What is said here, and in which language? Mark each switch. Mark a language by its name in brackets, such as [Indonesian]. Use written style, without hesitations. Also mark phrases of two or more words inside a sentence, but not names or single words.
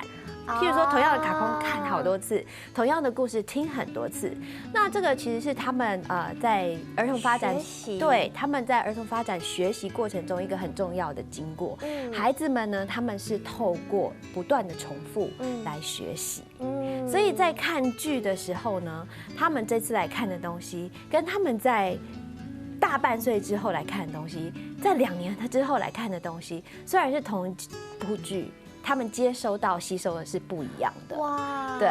[Chinese] 譬如說，同樣的卡通看好多次，同樣的故事聽很多次。那這個其實是他們在兒童發展，對，他們在兒童發展學習過程中一個很重要的經過。孩子們呢，他們是透過不斷的重複來學習。所以在看劇的時候呢，他們這次來看的東西，跟他們在大半歲之後來看的東西，在2年之後來看的東西，雖然是同一部劇， 他们接收到、吸收的是不一样的。哇，对，